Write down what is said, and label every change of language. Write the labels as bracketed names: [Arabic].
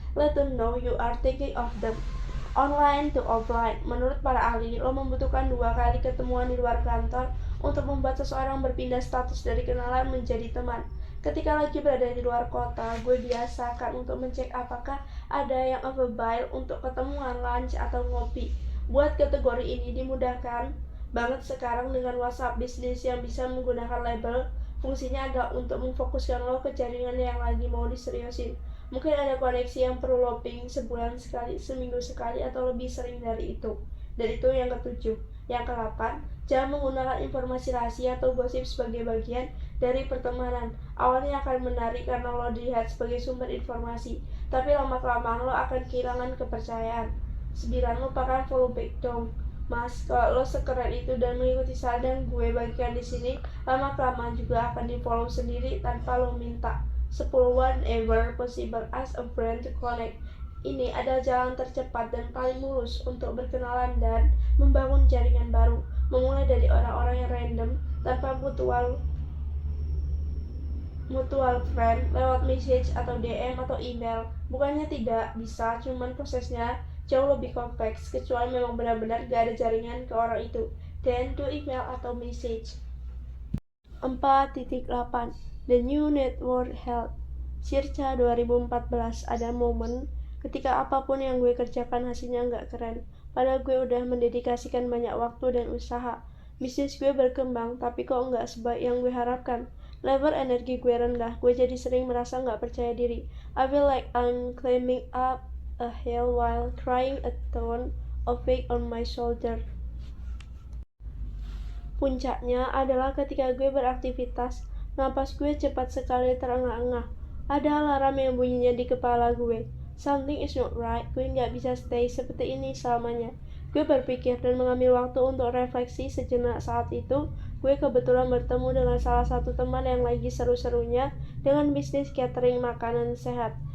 [English] Let them know you are thinking of them. Online to offline, [Indonesian] menurut para ahli, lo membutuhkan 2 kali ketemuan di luar kantor untuk membuat seseorang berpindah status dari kenalan menjadi teman. Ketika lagi berada di luar kota, gue biasakan untuk mencek apakah ada yang available untuk ketemuan lunch atau ngopi. Buat kategori ini dimudahkan banget sekarang dengan WhatsApp bisnis yang bisa menggunakan label. Fungsinya adalah untuk memfokuskan lo ke jaringan yang lagi mau diseriusin. Mungkin ada koneksi yang perlu lo ping sebulan sekali, seminggu sekali, atau lebih sering dari itu. Dan itu yang ketujuh. Yang ke-8, jangan menggunakan informasi rahasia atau gosip sebagai bagian dari pertemanan. Awalnya akan menarik karena lo dilihat sebagai sumber informasi, tapi lama-kelamaan lo akan kehilangan kepercayaan. 9, lupakan follow back dong. Mas, kalau lo sekeren itu dan mengikuti saran gue bagikan di sini, lama-kelamaan juga akan di-follow sendiri tanpa lo minta. [English] 10, whenever possible, ask a friend to connect. [Indonesian] Ini adalah jalan tercepat dan paling mulus untuk berkenalan dan membangun jaringan baru, memulai dari orang-orang yang random tanpa mutual friend lewat message atau DM atau email. Bukannya tidak bisa, cuman prosesnya jauh lebih kompleks kecuali memang benar-benar gak ada jaringan ke orang itu. [English] Dan do email atau message. 4.8 The New Network Health. [Indonesian] Circa 2014 ada momen ketika apapun yang gue kerjakan hasilnya nggak keren. Padahal gue udah mendedikasikan banyak waktu dan usaha. Bisnis gue berkembang, tapi kok nggak sebaik yang gue harapkan. Level energi gue rendah, gue jadi sering merasa nggak percaya diri. [English] I feel like I'm climbing up a hill while carrying a ton of weight on my shoulder. [Indonesian] Puncaknya adalah ketika gue beraktivitas, napas gue cepat sekali terengah-engah. Ada alarm yang bunyinya di kepala gue. [English] Something is not right, [Indonesian] gue nggak bisa stay seperti ini selamanya. Gue berpikir dan mengambil waktu untuk refleksi sejenak. Saat itu, gue kebetulan bertemu dengan salah satu teman yang lagi seru-serunya dengan bisnis catering makanan sehat.